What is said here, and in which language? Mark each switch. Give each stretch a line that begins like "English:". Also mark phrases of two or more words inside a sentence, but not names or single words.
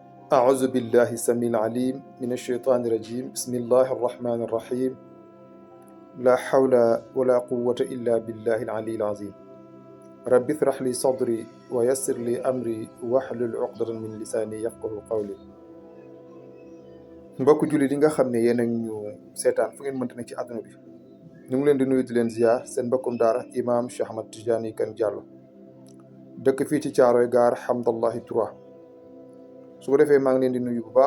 Arabic: أعوذ بالله السميع العليم من الشيطان الرجيم بسم الله الرحمن الرحيم لا حول ولا قوة إلا بالله العلي العظيم رب اشرح لي صدري ويسر لي أمري واحلل عقدة من لساني يفقهوا قولي
Wolof: mbokk julli li nga xam ne yéen a ñu seetaan fu ngeen mënta nekk ci àdduna bi ñu ngi leen di nuyu di leen ziar seen mbokkum daara imam Cheikh Ahmad Tidiane Kane Diallo dëkk fii ci Caaroy gaar Hamdallahi 3 su ko defee maa ngi leen di nuyu bu baax